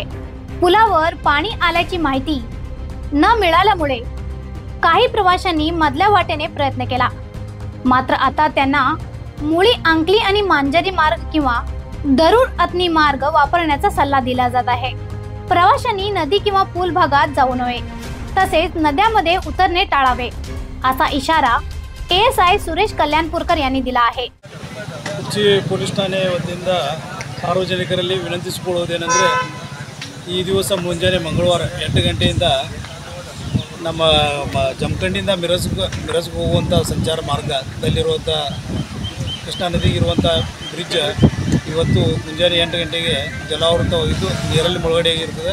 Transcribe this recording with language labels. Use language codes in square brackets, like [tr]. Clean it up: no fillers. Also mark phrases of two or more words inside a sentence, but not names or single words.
[mr] पुलावर पाणी आल्याची माहिती न मिळाल्यामुळे काही प्रवाशांनी मधल्या वाटेने प्रयत्न केला, मात्र आता त्यांना मुळी अंकली आणि मांजरी मार्ग किंवा दरुर अतनी मार्ग वापरण्याचा सल्ला दिला जात आहे। प्रवाशांनी नदी किंवा पूल भागात जाऊ नये तसेच नद्यामध्ये उतरणे टाळावे असा इशारा एएसआय सुरेश कल्याणपूरकर यांनी दिला आहे। [kn] ಪೊಲೀಸ್ ಠಾಣೆ ವತಿಯಿಂದ ಸಾರ್ವಜನಿಕರಲ್ಲಿ ವಿನಂತಿಸಿಕೊಳ್ಳುವುದೇನೆಂದರೆ ಈ ದಿವಸ ಮುಂಜಾನೆ ಮಂಗಳವಾರ 8 ಗಂಟೆಯಿಂದ ನಮ್ಮ ಜಮಖಂಡಿಯಿಂದ ಮಿರಜ್ಗೆ ಹೋಗುವಂಥ ಸಂಚಾರ ಮಾರ್ಗದಲ್ಲಿರುವಂಥ ಕೃಷ್ಣಾ ನದಿಗೆ ಇರುವಂಥ ಬ್ರಿಡ್ಜ್ ಇವತ್ತು ಮುಂಜಾನೆ 8 ಗಂಟೆಗೆ ಜಲಾವೃತವಾಗಿದ್ದು ನೀರಲ್ಲಿ ಮುಳುಗಡೆಯಾಗಿರ್ತದೆ।